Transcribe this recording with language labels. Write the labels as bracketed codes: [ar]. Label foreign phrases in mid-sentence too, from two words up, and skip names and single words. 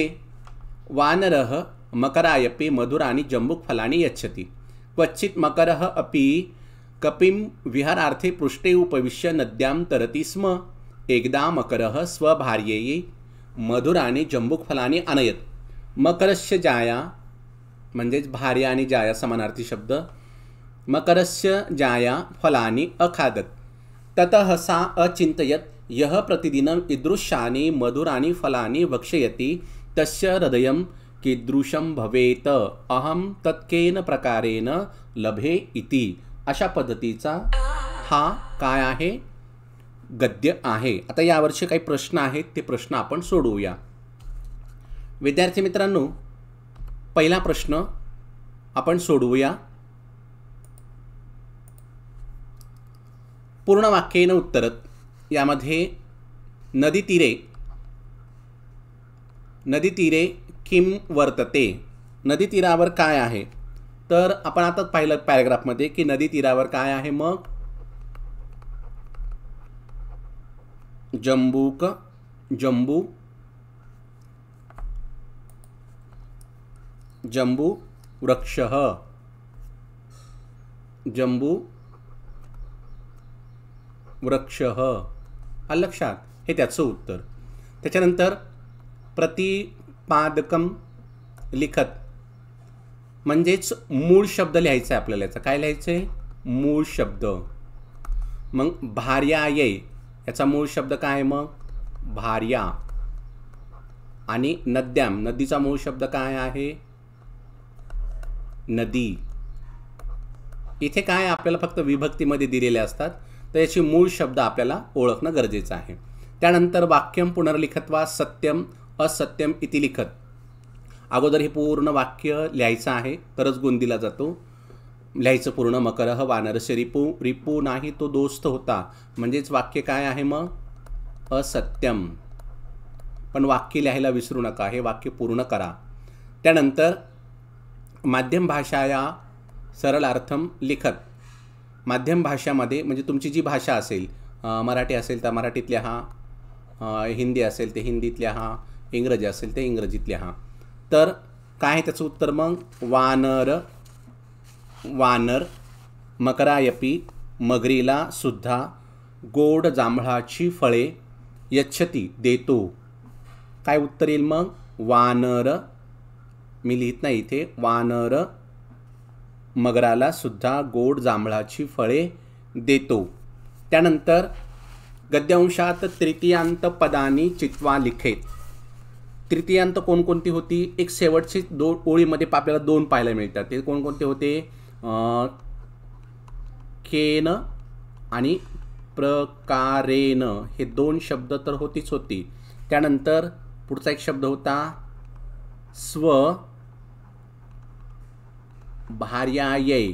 [sa] वानरः मकरायपि मधुराणि जम्बुकफलानि यच्छति। क्वचित् मकरः अपि कपिं विहारार्थे पृष्ठे उपविश्य नद्यां तरति स्म। एकदा मकरः स्वभार्ययै मधुराणि जम्बुकफलानि अनयत्। मकरस्य जाया [mr] म्हणजेच भार्या आणि जाया समानार्थी शब्द। [sa] मकरस्य जाया फलानि अखादत्। ततः सा अचिन्तयत्, यः प्रतिदिनं ईदृशानि मधुराणि फलानि भक्षयति तस्य हृदयं कीदृशं भवेत्, अहं तत्केन प्रकारेण लभे इति। [mr] अशा पद्धतीचा हा काय आहे, गद्य आहे। आता यावरचे काही प्रश्न आहेत ते प्रश्न आपण सोडवूया। विद्यार्थी मित्रांनो, पहिला प्रश्न आपण सोडवूया। [sa] पूर्ण वाक्येन उत्तरत [mr] यामध्ये [sa] नदी तीरे किम वर्तते, [mr] नदी तीरावर काय आहे। तर आपण आता पाहिलं पॅराग्राफमध्ये की नदी तीरावर काय आहे, मग [sa] जम्बू वृक्षः, [mr] आलं लक्षात, हे त्याचं उत्तर। त्याच्यानंतर [sa] प्रतिपादकम लिखत [mr] म्हणजेच मूळ शब्द लिहायचा आहे आपल्याला। याचा काय लिहायचं आहे, मूळ शब्द। मग भार्यायै याचा मूळ शब्द काय आहे, मग भार्या। आणि नद्याम नदीचा मूळ शब्द काय आहे, नदी। इथे काय आपल्याला फक्त विभक्तीमध्ये दिलेले असतात, तर याची मूळ शब्द आपल्याला ओळखणं गरजेचं आहे। [sa] त्यानंतर वाक्यम पुनर्लिखत्वा सत्यम असत्यम इति लिखत। [mr] अगोदर हे पूर्ण वाक्य लिहायचं आहे तरच गुण दिला जातो। लिहायचं पूर्ण। [sa] मकरः वानरस्य रिपू [mr] नाही तो दोस्त होता, म्हणजेच वाक्य काय आहे, मग असत्यम। पण वाक्य लिहायला विसरू नका, हे वाक्य पूर्ण करा। [sa] त्यानंतर माध्यम भाषाया सरलार्थम लिखत। [mr] माध्यम भाषामध्ये म्हणजे तुमची जी भाषा असेल, मराठी असेल तर मराठीत लिहा, हिंदी असेल ते हिंदीत लिहा, इंग्रजी असेल ते इंग्रजीत लिहा। तर काय आहे त्याचं उत्तर, मग [sa] वानर मकरायपी [mr] मगरीला सुद्धा गोड जांभळाची फळे यच्छती देतो। काय उत्तर येईल मग, वानर मी लिहित नाही इथे, वानर मगराला सुद्धा गोड जांभळाची फळे देतो. त्यानंतर गद्यांशात [sa] तृतीयांत पदानी चित्वा लिखेत. [mr] तृतीयांत कोणकोणती होती? एक शेवटची ओळीमध्ये आपल्याला 2 पाहायला मिळतात. ते कोणकोणते होते? केन आणि प्रकारेन हे 2 शब्द तर होती. त्यानंतर पुढचा एक शब्द होता [sa] स्व भार्यायै.